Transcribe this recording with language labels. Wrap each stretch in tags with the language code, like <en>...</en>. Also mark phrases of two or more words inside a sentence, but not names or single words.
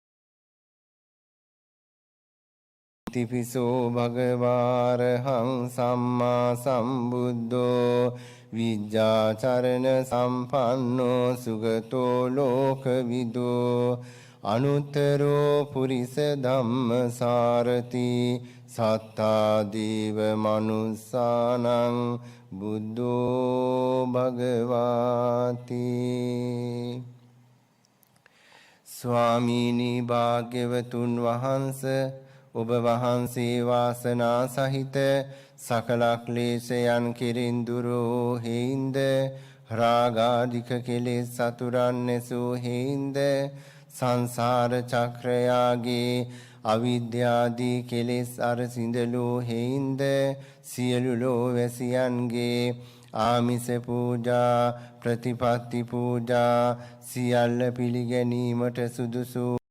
<pi>තිපිසෝ භගවාරහං සම්මා සම්බුද්ධෝ විජ්ජාචරණ සම්පන්නෝ සුගතෝ ලෝකවිදෝ අනුත්තරෝ පුරිස ධම්මසාරති සත්තා දේව මනුස්සානං බුද්ධෝ භගවාති</pi> <si>ස්වාමීනි භාග්‍යවතුන් වහන්සේ ඔබ වහන්සේ වාසනා සහිත සකල ක්ලේශයන් කෙරෙන් දුරෝ හේින්ද රාගාධික කෙලෙස් සතුරන් නැසූ හේින්ද සංසාර චක්‍රයාගේ අවිද්‍යාදී කෙලෙස් අරසිඳලෝ හේින්ද සියලු ලෝවැසියන්ගේ ආමිස පූජා ප්‍රතිපත්ති පූජා සියල්ල පිළිගැනීමට සුදුසු</si>